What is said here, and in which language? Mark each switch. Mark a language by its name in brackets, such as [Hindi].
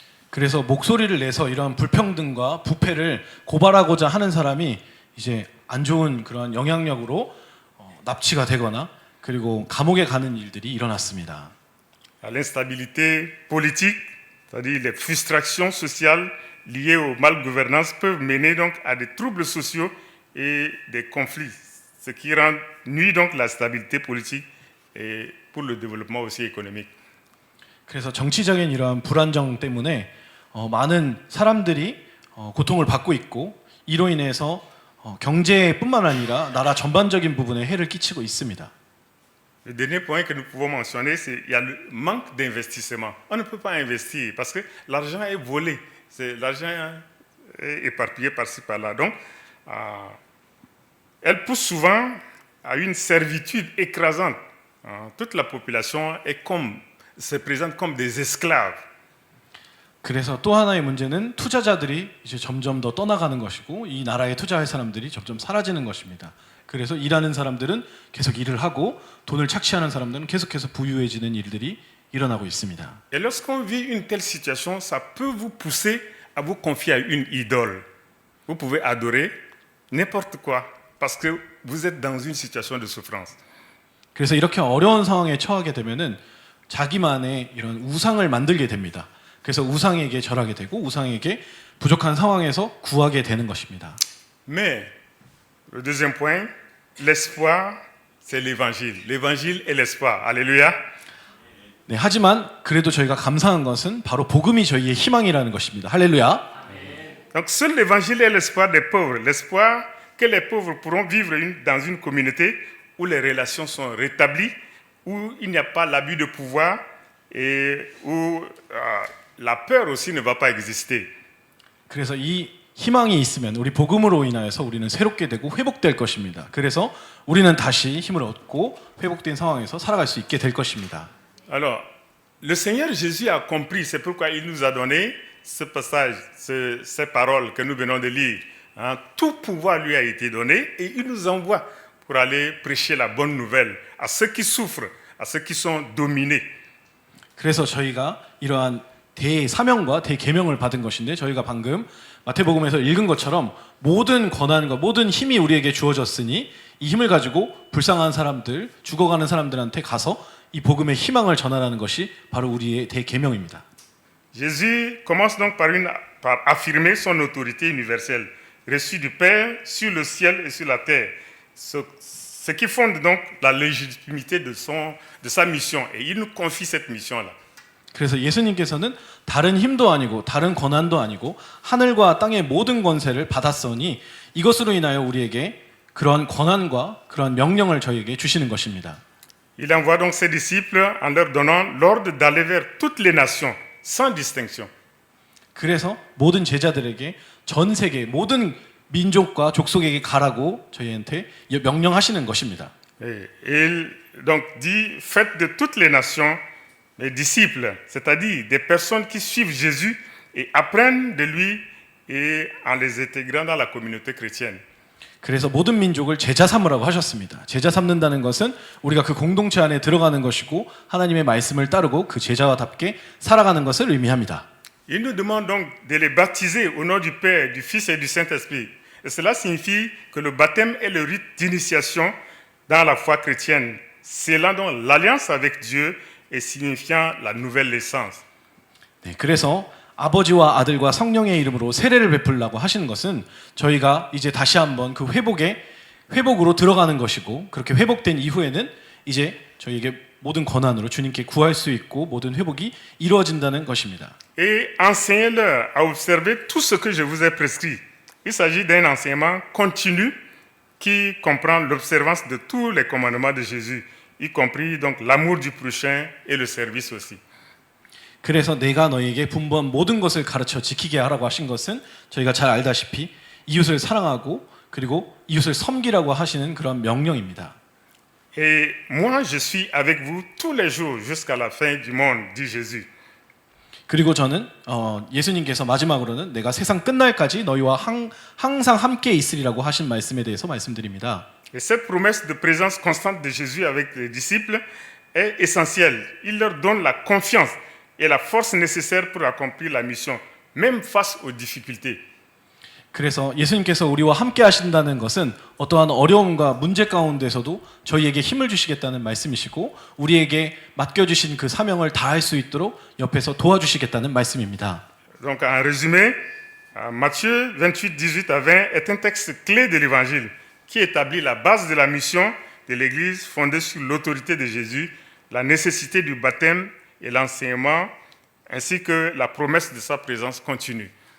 [Korean] 그래서 목소리를 내서 이러한 불평등과 부패를 고발하고자 하는 사람이 이제 안 좋은 그런 영향력으로 납치가 되거나 그리고 감옥에 가는 일들이 일어났습니다. [French] L'instabilité politique, c'est-à-dire les frustrations sociales liées aux malgouvernances peuvent mener donc à des troubles sociaux et des conflits, ce qui nuit donc la stabilité politique et pour le développement aussi économique. [Korean] 그래서 정치적인 이러한 불안정 때문에 많은 사람들이 고통을 받고 있고 이로 인해서 경제뿐만 아니라 나라 전반적인 부분에 해를 끼치고 있습니다. [French] Le dernier point que nous pouvons mentionner, c'est qu'il y a le manque d'investissement. On ne peut pas investir parce que l'argent est volé. L'argent est éparpillé par-ci, par-là. Donc, elle pousse souvent à une servitude écrasante. Toute la population se présente comme des esclaves. [Korean] 그래서 또 하나의 문제는 투자자들이 이제 점점 더 떠나가는 것이고 이 나라에 투자할 사람들이 점점 사라지는 것입니다. 그래서 일하는 사람들은 계속 일을 하고 돈을 착취하는 사람들은 계속해서 부유해지는 일들이 일어나고 있습니다. [French] Et lorsqu'on vit une telle situation, ça peut vous pousser à vous confier à une idole. Vous pouvez adorer n'importe quoi parce que vous êtes dans une situation de souffrance. [Korean] 그래서 이렇게 어려운 상황에 처하게 되면은 자기만의 이런 우상을 만들게 됩니다. 그래서 우상에게 절하게 되고 우상에게 부족한 상황에서 구하게 되는 것입니다. [French] Mais le deuxième point, l'espoir, c'est l'évangile. L'évangile et l'espoir. Alléluia. [Korean] 네, 하지만 그래도 저희가 감사한 것은 바로 복음이 저희의 희망이라는 것입니다. 할렐루야. [French] Donc seul l'évangile est l'espoir des pauvres. L'espoir que les pauvres pourront vivre dans une communauté où les relations sont rétablies, où il n'y a pas l'abus de pouvoir et où la peur aussi ne va pas exister. [Korean] 그래서 이 희망이 있으면 우리 복음으로 인하여서 우리는 새롭게 되고 회복될 것입니다. 그래서 우리는 다시 힘을 얻고 회복된 상황에서 살아갈 수 있게 될 것입니다. [French] Alors, le Seigneur Jésus a compris, c'est pourquoi il nous a donné ce passage, ces paroles que nous venons de lire. Tout pouvoir lui a été donné et il nous envoie pour aller prêcher la bonne nouvelle à ceux qui souffrent, à ceux qui sont dominés. [Korean] 그래서 저희가 이러한 대사명과 대계명을 받은 것인데 저희가 방금 마태복음에서 읽은 것처럼 모든 권한과 모든 힘이 우리에게 주어졌으니 이 힘을 가지고 불쌍한 사람들, 죽어가는 사람들한테 가서 이 복음의 희망을 전하라는 것이 바로 우리의 대계명입니다. [French] Jésus commence donc par affirmer son autorité universelle, reçue du Père sur le ciel et sur la terre, ce qui fonde donc la légitimité de sa mission. Et il nous confie cette mission-là. [Korean] 그래서 예수님께서는 다른 힘도 아니고 다른 권한도 아니고 하늘과 땅의 모든 권세를 받았으니 이것으로 인하여 우리에게 그러한 권한과 그러한 명령을 저희에게 주시는 것입니다. [French] Il envoie donc ses disciples en leur donnant l'ordre d'aller vers toutes les nations, sans distinction. [Korean] 그래서 모든 제자들에게 전 세계 모든 민족과 족속에게 가라고 저희한테 명령하시는 것입니다. [French] Et il donc dit, faites de toutes les nations les disciples, c'est-à-dire des personnes qui suivent Jésus et apprennent de lui et en les intégrant dans la communauté chrétienne. [Korean] 그래서 모든 민족을 제자 삼으라고 하셨습니다. 제자 삼는다는 것은 우리가 그 공동체 안에 들어가는 것이고 하나님의 말씀을 따르고 그 제자와답게 살아가는 것을 의미합니다. [French] Il nous demande donc de les baptiser au nom du Père, du Fils et du Saint-Esprit. Et cela signifie que le baptême est le rite d'initiation dans la foi chrétienne, scellant donc l'alliance avec Dieu et signifiant la nouvelle naissance. [Korean] 네, 그래서 아버지와 아들과 성령의 이름으로 세례를 베풀라고 하시는 것은 저희가 이제 다시 한번 그 회복으로 들어가는 것이고 그렇게 회복된 이후에는 이제 저희에게 모든 권한으로 주님께 구할 수 있고 모든 회복이 이루어진다는 것입니다. [French] Et enseignez-leur à observer tout ce que je vous ai prescrit. Il s'agit d'un enseignement continu qui comprend l'observance de tous les commandements de Jésus, y compris donc l'amour du prochain et le service aussi. [Korean] 그래서 내가 너희에게 분부한 모든 것을 가르쳐 지키게 하라고 하신 것은 저희가 잘 알다시피 이웃을 사랑하고 그리고 이웃을 섬기라고 하시는 그런 명령입니다. [French] Et moi je suis avec vous tous les jours jusqu'à la fin du monde, dit Jésus. [Korean] 그리고 저는 예수님께서 마지막으로는 내가 세상 끝날까지 너희와 항상 함께 있으리라고 하신 말씀에 대해서 말씀드립니다. [French] Et cette promesse de présence constante de Jésus avec les disciples est essentielle. Il leur donne la confiance et la force nécessaire pour accomplir la mission, même face aux difficultés. [Korean] 그래서 예수님께서 우리와 함께 하신다는 것은 어떠한 어려움과 문제 가운데서도 저희에게 힘을 주시겠다는 말씀이시고 우리에게 맡겨주신 그 사명을 다할 수 있도록 옆에서 도와주시겠다는 말씀입니다. [French] Donc en résumé, Matthieu 28, 18 à 20 est un texte clé de l'Évangile qui établit la base de la mission de l'Église fondée sur l'autorité de Jésus, la nécessité du baptême et l'enseignement, ainsi que la promesse de sa présence continue.